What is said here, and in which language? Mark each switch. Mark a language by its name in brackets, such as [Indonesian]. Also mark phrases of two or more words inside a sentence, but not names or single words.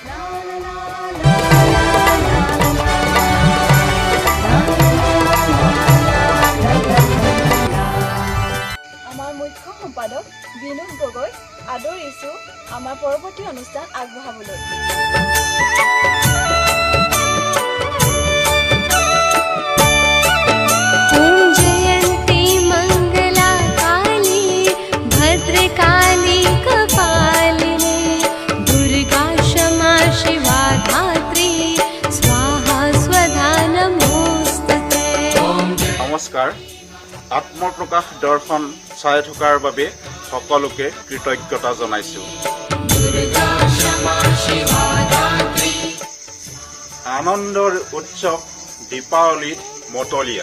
[Assamese] আমাৰ মুখ্য সম্পাদক বিনোদ গগৈ আদৰিছোঁ আমাৰ পৰৱৰ্তী অনুষ্ঠান আগবঢ়াবলৈ। [Sanskrit] ॐ जयन्ती मंगला काली भद्रकाली कपालिनी दुर्गा क्षमा शिवा धात्री स्वाहा स्वधा नमोस्तुते। [Assamese] নমস্কাৰ। আত্মপ্ৰকাশ দৰ্শন চাই থকাৰ বাবে সকলোকে কৃতজ্ঞতা জনাইছোঁ। আনন্দৰ উৎসৱ দীপাৱলীত মতলীয়া।